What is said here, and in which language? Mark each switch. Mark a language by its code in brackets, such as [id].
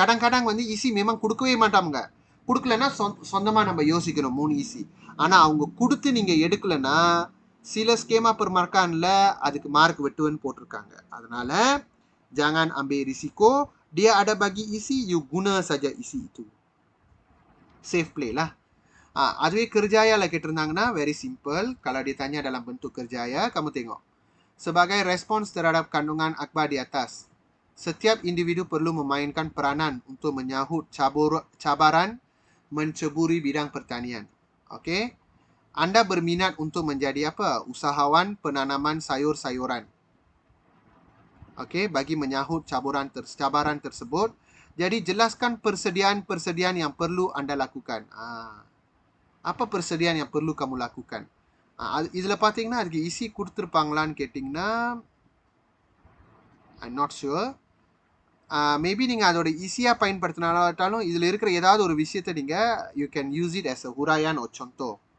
[ta] Kadang-kadang வந்து isi memang கொடுக்கவே மாட்டாங்க. கொடுக்கலனா சொந்தமா நம்ம யோசிக்கணும் 3 isi. ஆனா அவங்க கொடுத்து நீங்க எடுக்கலனா சில ஸ்கேமா permarkanல அதுக்கு மார்க் வெட்டுவன்னு போட்டுருக்காங்க. அதனால [ms] jangan ambil risiko. Dia ada bagi isi, you guna saja isi itu. [en] Safe play [ms] lah. [ta] அதுவே [ms] kerjaya lah [ta] கேட்டிருந்தாங்கன்னா [ms] very simple. Kalau ditanya dalam bentuk kerjaya, kamu tengok. Sebagai respons terhadap kandungan akhbar di atas, setiap individu perlu memainkan peranan untuk menyahut cabaran menceburi bidang pertanian. Okey? Anda berminat untuk menjadi apa? Usahawan penanaman sayur-sayuran. Okey, bagi menyahut cabaran tersebut. Jadi jelaskan persediaan yang perlu anda lakukan. Apa persediaan yang perlu kamu lakukan? [ta] இதுல பாத்தீங்கன்னா அதுக்கு easy கொடுத்துருப்பாங்களான்னு கேட்டிங்கன்னா [en] I'm not sure. [ta] Maybe நீங்கள் அதோட ஈஸியாக பயன்படுத்தினாலும் இதில் இருக்கிற ஏதாவது ஒரு விஷயத்தை நீங்கள் [en] you can use it as a huraian or contoh.